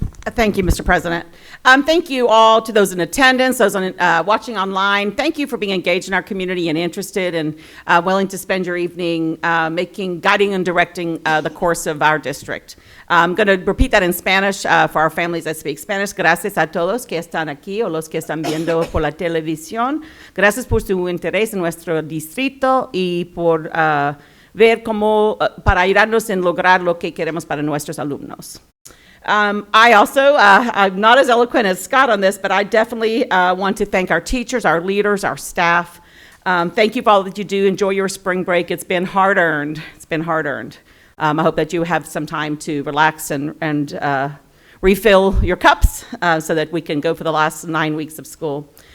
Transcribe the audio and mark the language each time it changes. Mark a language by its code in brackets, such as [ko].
[en] Thank you, Mr. President. Thank you all to those in attendance, those watching online. Thank you for being engaged in our community and interested and willing to spend your evening guiding and directing the course of our district. I'm going to repeat that in Spanish for our families that speak Spanish. [es] Gracias a todos que están aquí o los que están viendo por la televisión. Gracias por su interés en nuestro distrito y por ver cómo para ayudarnos en lograr lo que queremos para nuestros alumnos. [en] I also, I'm not as eloquent as Scott on this, but I definitely want to thank our teachers, our leaders, our staff. Thank you for all that you do. Enjoy your spring break. It's been hard-earned. It's been hard-earned. I hope that you have some time to relax and refill your cups so that we can go for the last 9 weeks of school.